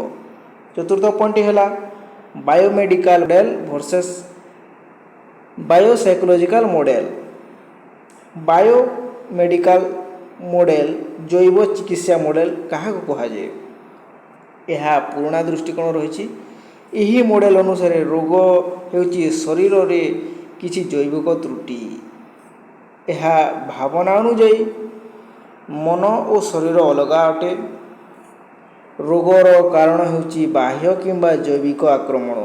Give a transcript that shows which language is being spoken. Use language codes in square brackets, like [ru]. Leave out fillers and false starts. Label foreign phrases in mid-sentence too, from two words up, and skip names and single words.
[hi] चतुर्थ पॉइंट है [en] biomedical model versus biopsychological model. biomedical model [hi] जैव चिकित्सा मॉडल क्या कह जाए। यह पुराना दृष्टिकोण रही। [or] ଏହି ମଡେଲ ଅନୁସାରେ ରୋଗ ହେଉଛି ଶରୀରରେ କିଛି ଜୈବିକ ତ୍ରୁଟି। ଏହା ଭାବନା ଅନୁଯାୟୀ ମନ ଓ ଶରୀର ଅଲଗା ଅଟେ। ରୋଗର କାରଣ ହେଉଛି ବାହ୍ୟ କିମ୍ବା ଜୈବିକ ଆକ୍ରମଣ।